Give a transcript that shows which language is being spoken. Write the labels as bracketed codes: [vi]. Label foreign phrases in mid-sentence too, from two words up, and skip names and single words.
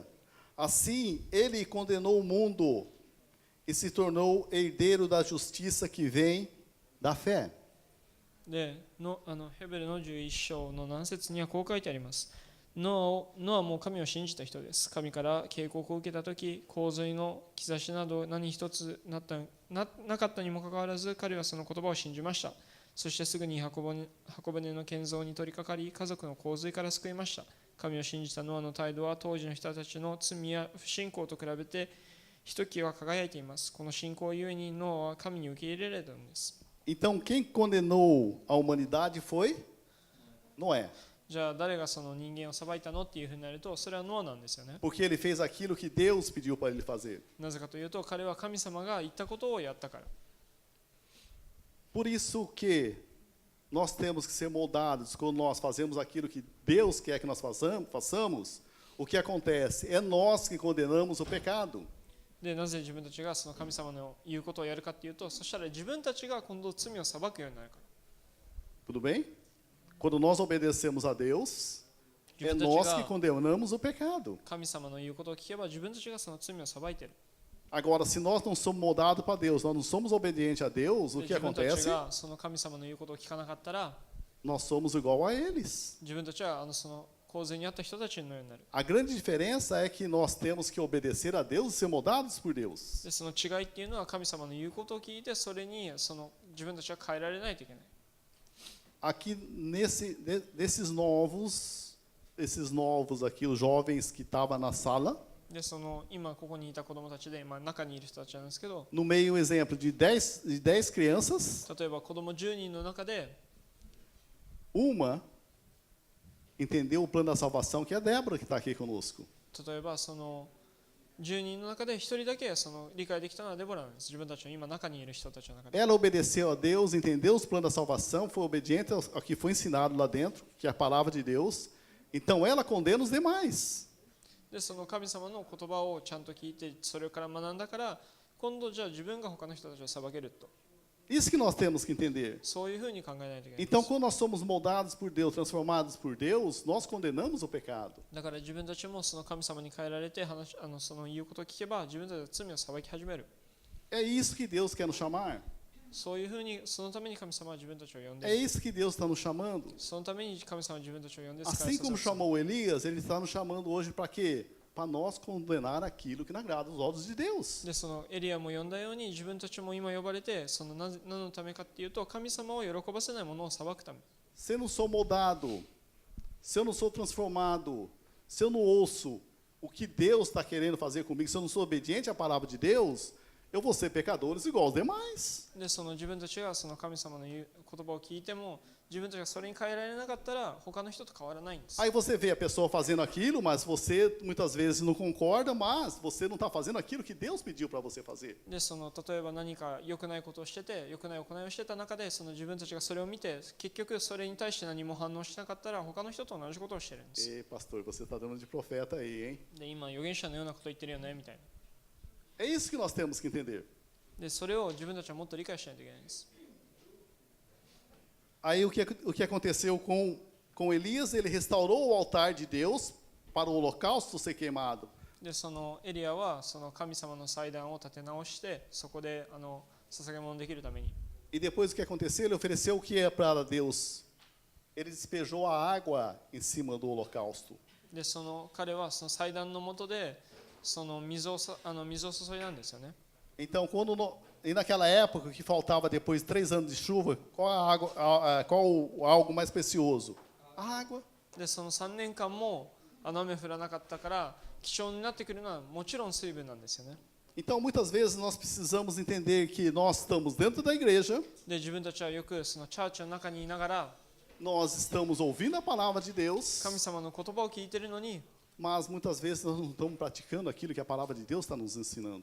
[pt] Assim, ele condenou o mundo e se tornou herdeiro da justiça que vem da fé. [ja] でヘブルの11章の何節にはこう書いてあります。ノアも神を信じた人です。神から警告を受けたとき、洪水の兆しなど何一つなかったにもかかわらず、彼はその言葉を信じました。そしてすぐに箱舟の建造に取り掛かり、家族の洪水から救いました。神を信じたノアの態度は当時の人たちの罪や不信仰と比べてひときわ輝いています。この信仰ゆえにノアは神に受け入れられたのです。 [pt] Então, quem condenou a humanidade foi Noé. [ja] じゃあ誰がその人間を裁いたのっていうふうになると、それはノアなんですよね。 [pt] Porque ele fez aquilo que Deus pediu para ele fazer. [ja] なぜかというと、彼は神様が言ったことをやったから。 [pt] Por isso que nós temos que ser moldados quando nós fazemos aquilo que Deus quer que nós façamos. O que acontece? É nós que condenamos o pecado. [ja] でなぜ自分たちがその神様の言うことをやるかっていうと、そしたら自分たちが今度罪を裁くようになるから。 [pt] Tudo bem? Quando nós obedecemos a Deus, é nós que condenamos o pecado. [ja] 神様の言うことを聞けば自分たちがその罪を裁いている。 [pt] Agora, se nós não somos moldados para Deus, nós não somos obedientes a Deus, o que [ja] 自分たち [pt] acontece? [ja] がその神様の言うことを聞かなかったら、 [pt] Nós somos igual a eles. [ja] 自分たちはその洪水にあった人たちのようになる。 [pt] A grande diferença é que nós temos que obedecer a Deus e ser moldados por Deus. [ja] でその違いっていうのは、神様の言うことを聞いてそれにその自分たちは変えられないといけない。 [pt] Aqui esses novos aqui, os jovens que estavam na sala, [ja] でその今ここにいた子供たちで、中にいる人たちなんですけど、 [pt] no meio um exemplo de 10 crianças, [ja] 例えば子供10人の中で [pt] uma entendeu o plano da salvação, que é a Débora que está aqui conosco. [ja] 例えばその10人の中で1人だけその理解できたのはデボラなんです。自分たちの今中にいる人たちの中で。 [pt] Ela obedeceu a Deus, entendeu os planos da salvação, foi obediente ao que foi ensinado lá dentro, que é a palavra de Deus. Então ela condena os demais. [ja] でその神様の言葉をちゃんと聞いてそれから学んだから、今度じゃあ自分が他の人たちを裁けると。 [pt] Isso que nós temos que entender. [ja] そういうふうに考えないといけない。 [pt] Então, quando nós somos moldados por Deus, transformados por Deus, nós condenamos o pecado. [ja] だから自分たちもその神様に変えられてその言うことを聞けば自分たちは罪を裁き始める。 [pt] É isso que Deus quer nos chamar. [ja] そういうふうにそのために神様は自分たちを呼ん [pt] É [ja] で、 [pt] isso que Deus está nos chamando. [ja] そのために神様は自分たちを呼んで使い [pt] Assim [ja] さ [pt] como [ja] せる。 [pt] chamou Elias, Ele está nos chamando hoje para quê? Para nós condenar aquilo que não agrada os olhos de Deus. [ja] でそのエリアも呼んだように自分たちも今呼ばれて、その何のためかっていうと、神様を喜ばせないものを裁くため。 [pt] Se eu não sou moldado, se eu não sou transformado, se eu não ouço o que Deus está querendo fazer comigo, se eu não sou obediente à palavra de Deus, eu vou ser pecadores igual aos demais. [ja] でその自分たちがその神様の言葉を聞いても、自分たちがそれに変えられなかったら他の人と変わらないんです。 [pt] Aí você vê a pessoa fazendo aquilo, mas você muitas vezes não concorda, mas você não está fazendo aquilo que Deus pediu para você fazer. [ja] でその例えば何か良くないことをしてて、良くない行いをしてた中で、その自分たちがそれを見て結局それに対して何も反応しなかったら他の人と同じことをしてるんです。 [pt] Ei, pastor, você está dando de profeta aí, hein? [ja] で今預言者のようなこと言ってるよねみたいな。 [pt] É isso que nós temos que entender. [ja] でそれを自分たちはもっと理解しないといけないんです。 [pt] Aí o que aconteceu com Com Elias, ele restaurou o altar de Deus para o holocausto ser queimado. [ja] でそのエリアはその神様の祭壇を建て直してそこで捧げ物できるために [pt] E depois o que aconteceu? Ele ofereceu o que é para Deus? Ele despejou a água em cima do holocausto. [ja] でその彼はその祭壇の下でその水を注いだんですよね [pt] Então, e naquela época que faltava depois de 3 anos de chuva, qual a água, qual algo mais precioso? A água. [ja] でその3年間も雨降らなかったから貴重になってくるのはもちろん水分なんですよね [pt] Então, muitas vezes nós precisamos entender que nós estamos dentro da igreja, [ja] で自分たちはよくそのチャーチの中にいながら [pt] nós estamos ouvindo a palavra de Deus, [ja] 神様の言葉を聞いているのに [pt] mas muitas vezes nós não estamos praticando aquilo que a palavra de Deus está nos ensinando.